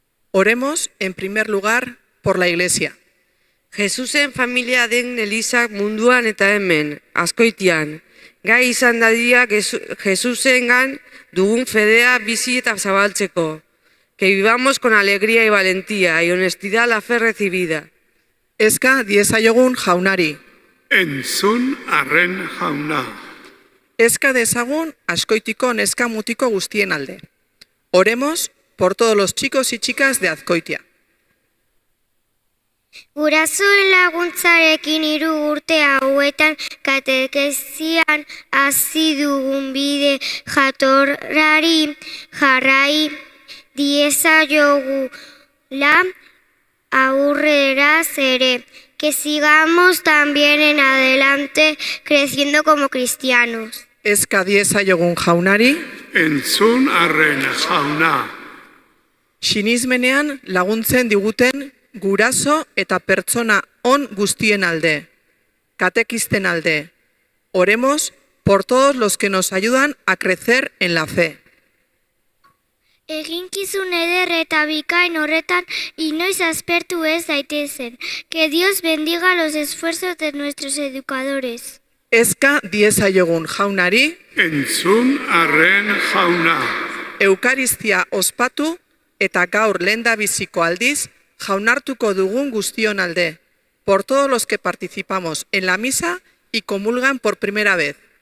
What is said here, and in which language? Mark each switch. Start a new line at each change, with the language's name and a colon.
Spanish: Oremos, en primer lugar, por la Iglesia.
Basque: Jesusen familia den Elizak munduan eta hemen, Azkoitian. Gai izan dadia Jesusengan dugun fedea bizi eta zabaltzeko.
Spanish: Que vivamos con alegría y valentía y honestidad la fe recibida.
Basque: Eska diezaiogun jaunari. Entzun arren jauna. Eska dezagun Azkoitiko neska mutiko guztien alde.
Spanish: Oremos por todos los chicos y chicas de Azkoitia.
Basque: Gurasoen laguntzarekin 3 urte hauetan katekezian hasi dugun bide jatorrari jarrai diezaiogula aurreraz ere.
Spanish: Que sigamos también en adelante creciendo como cristianos.
Basque: Eska diezaiogun jaunari. Entzun arren jauna. Sinismenean laguntzen diguten guraso eta pertsona on guztien alde. Katekisten alde.
Spanish: Oremos por todos los que nos ayudan a crecer en la fe.
Basque: Eginkizun eder eta bikain horretan inoiz aspertu ez daitezen.
Spanish: Que Dios bendiga los esfuerzos de nuestros educadores.
Basque: Eska diezaiogun jaunari. Entzun arren jauna. Eukaristia ospatu eta gaur lehendabiziko aldiz jaunartuko dugun guztion alde.
Spanish: Por todos los que participamos en la misa y comulgan por primera vez.